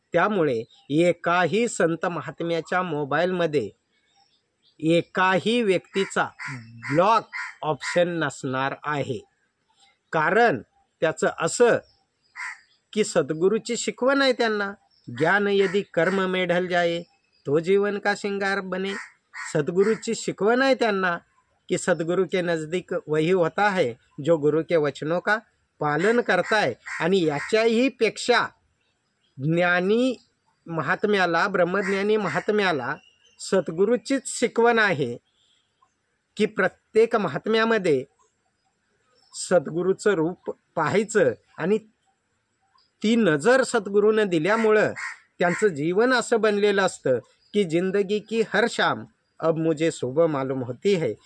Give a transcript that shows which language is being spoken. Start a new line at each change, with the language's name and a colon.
Marathi: त्यामुळे एकाही संत महात्म्याच्या मोबाईलमध्ये एकाही व्यक्तीचा ब्लॉक ऑप्शन नसणार आहे. कारण त्याचं असं की सद्गुरूची शिकवण आहे त्यांना,
Hindi: ज्ञान यदि कर्म में ढल जाए तो जीवन का श्रृंगार बने.
Marathi: सद्गुरूची शिकवण आहे त्यांना कि
Hindi: सद्गुरु के नज़दीक वही होता है जो गुरु के वचनों का पालन करता है.
Marathi: आणि याच्याही पेक्षा ज्ञानी महात्म्याला, ब्रह्मज्ञानी महात्म्याला सद्गुरूचीच शिकवण आहे की प्रत्येक महात्म्यामध्ये सद्गुरूचं रूप पाहायचं आणि ती नजर सद्गुरूनं दिल्यामुळं त्यांचं जीवन असं बनलेलं असतं की
Hindi: जिंदगी की हर शाम अब मुझे सुबह मालूम होती है.